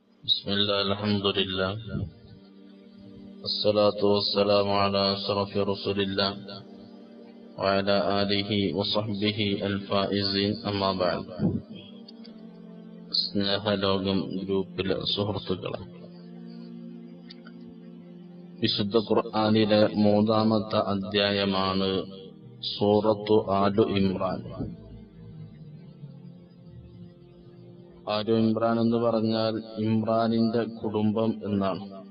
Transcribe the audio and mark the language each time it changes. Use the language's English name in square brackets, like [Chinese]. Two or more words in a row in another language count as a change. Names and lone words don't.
[Arabic] بسم الله الحمد لله الصلاة والسلام على أشرف رسول الله وعلى آله وصحبه الفائزين أما بعد. [Malayalam] സ്നേഹലോകം ഗ്രൂപ്പിലെ സുഹൃത്തുക്കളെ, വിശുദ്ധ ഖുർആനിലെ മൂന്നാമത്തെ അധ്യായമാണ് സൂറത്തു ആലു ഇമ്രാൻ. ആലു ഇമ്രാൻ എന്ന് പറഞ്ഞാൽ ഇമ്രാനിന്റെ കുടുംബം എന്നാണ്.